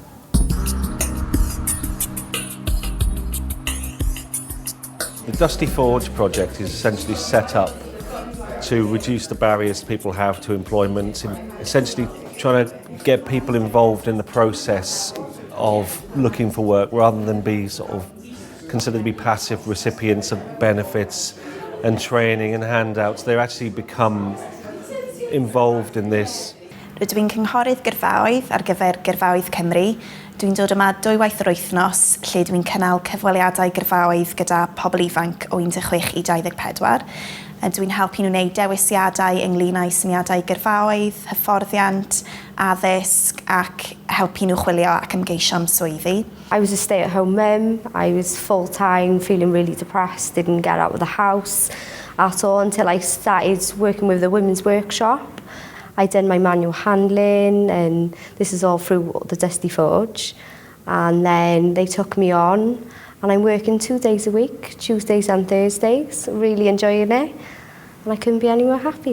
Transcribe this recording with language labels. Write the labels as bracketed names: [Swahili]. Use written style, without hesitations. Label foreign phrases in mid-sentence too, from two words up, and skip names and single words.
[English] The Dusty Forge project is essentially set up to reduce the barriers people have to employment, essentially trying to get people involved in the process of looking for work rather than be sort of considered to be passive recipients of benefits and training and handouts. They actually become involved in this. [Welsh] Rydw i'n cynghorydd gyrfaoedd ar gyfer Gyrfaoedd Cymru. Dwi'n dod yma 2 waith yr wythnos lle dwi'n cynnal cyfweliadau gyrfaoedd gyda pobl ifanc o 16 I 24. Dwi'n helpu nhw wneud dewisiadau ynglyn â syniadau gyrfaoedd, hyfforddiant, addysg ac helpu nhw chwilio ac ymgeisio am swyddi. [English] I was a stay-at-home mum. I was full-time, feeling really depressed, didn't get out of the house at all until I started working with the women's workshop. I did my manual handling, and this is all through the Dusty Forge. And then they took me on, and I'm working 2 days a week, Tuesdays and Thursdays, really enjoying it, and I couldn't be any more happy.